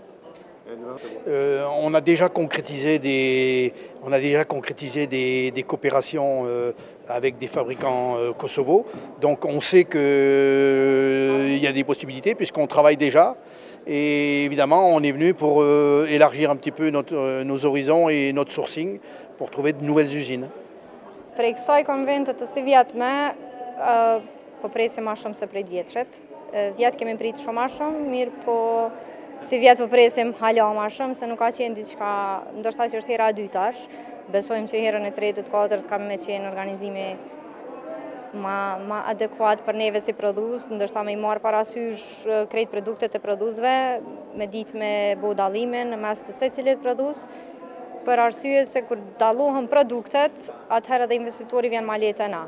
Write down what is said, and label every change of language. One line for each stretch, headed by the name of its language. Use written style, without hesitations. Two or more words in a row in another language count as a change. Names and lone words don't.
French: On a déjà concrétisé des coopérations avec des fabricants Kosovo. Donc on sait qu'il y a des possibilités puisqu'on travaille déjà. Et évidemment, on est venu pour élargir un petit peu nos horizons et notre sourcing pour trouver de nouvelles usines.
Albanian: Prej kësaj konventet të si vjetme, po presim ma shumë se prej vjetëshet. Vjetë kemi pritë shumë ma shumë, mirë po si vjetë po presim hala ma shumë, se nuk ka qenë diçka, ndërsa që është hera e dytash. Besojmë që herën e tretë, të katërt ka me qenë organizimi ma adekuat për neve si produs, ndërsa me i marë parasysh krejt produktet e produsve, me ditë me bo dalimin në mes të secilit produs, për arsye se kur dalohen produktet, atëherë dhe investitori vjen ma letë na.